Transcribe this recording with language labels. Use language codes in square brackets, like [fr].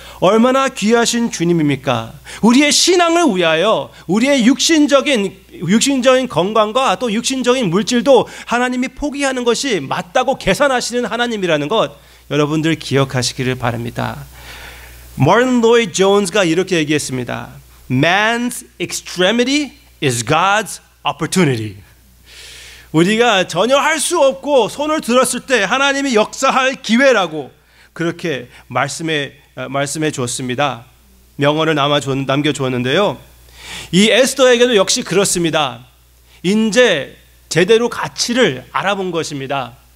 [ko] 얼마나 귀하신 주님입니까? 우리의 신앙을 위하여 우리의 육신적인 건강과 또 육신적인 물질도 하나님이 포기하는 것이 맞다고 계산하시는 하나님이라는 것 여러분들 기억하시기를 바랍니다. 마틴 로이드 존스가 이렇게 얘기했습니다. [en] Man's extremity is God's opportunity. [ko] 우리가 전혀 할 수 없고 손을 들었을 때 하나님이 역사할 기회라고 그렇게 말씀해 주었습니다. 명언을 남겨주었는데요. 이 에스더에게도 역시 그렇습니다. 이제 제대로 가치를 알아본 것입니다.